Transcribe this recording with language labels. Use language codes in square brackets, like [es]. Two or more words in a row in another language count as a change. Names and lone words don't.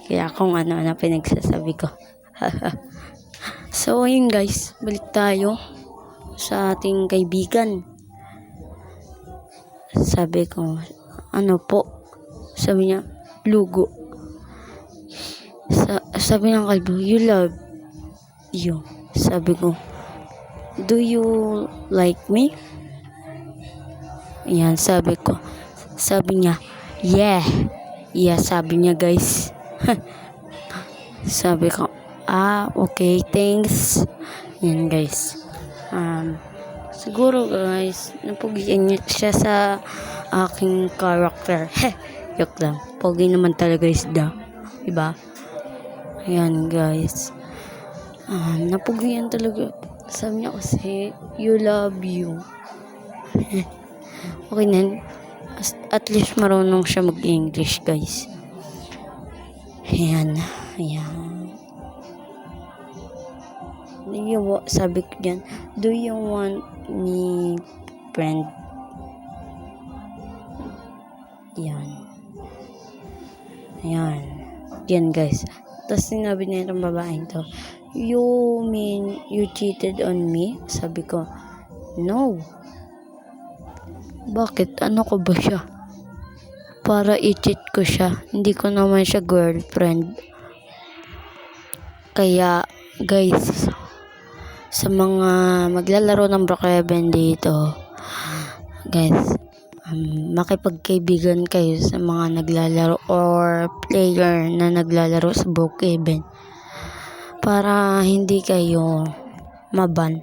[tl] Kaya kung ano-ano pinagsasabi ko. So ayun guys, balik tayo sa ating kaibigan. Sabi ko, ano po? Sabi niya, lugo. Sabi ng kalbo, [en] you love you. [tl] Sabi ko, [en] do you like me? [tl] Yan, sabi ko. Sabi niya, [en] yeah. Yeah, [tl] sabi niya guys. Sabi ko, [en] okay, thanks. [tl] Yan guys. Siguro guys, napugian niya siya sa aking character. Yok lang. Pogi naman talaga isda. Diba? Yan guys. Napugian talaga. Sabi niya kasi, [en] you love you. [tl] Okay na. At least marunong siya mag-English guys. Ayan. Sabi ko dyan, [en] do you want me friend? [tl] Yan guys. Tapos sinabi niya itong babaeng to, [en] you mean you cheated on me? [tl] Sabi ko, no. Bakit? Ano ko ba siya? Para i-cheat ko siya. Hindi ko naman siya girlfriend. Kaya, guys, sa mga maglalaro ng Brookhaven dito, guys, makipagkaibigan kayo sa mga naglalaro or player na naglalaro sa Brookhaven para hindi kayo maban.